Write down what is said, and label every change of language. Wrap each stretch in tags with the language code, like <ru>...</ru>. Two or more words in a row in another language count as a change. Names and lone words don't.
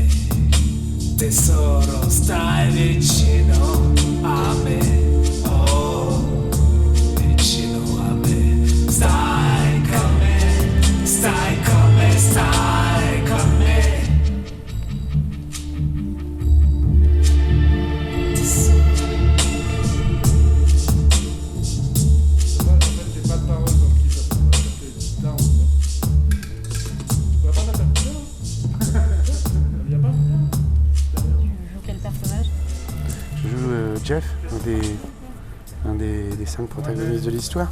<it>Tesoro, stai vicino a me. Oh, vicino a me. Stai con me, stai con me, stai con me. Tesoro.</it> <fr>Dommage, en fait, j'ai pas de parole dans le clip, ça fait guitare en fait. Tu pourrais pas mettre un coup de main? Il y a pas? Tu joues quel personnage? Je joue Jeff, un des 5 protagonistes de l'histoire.</fr>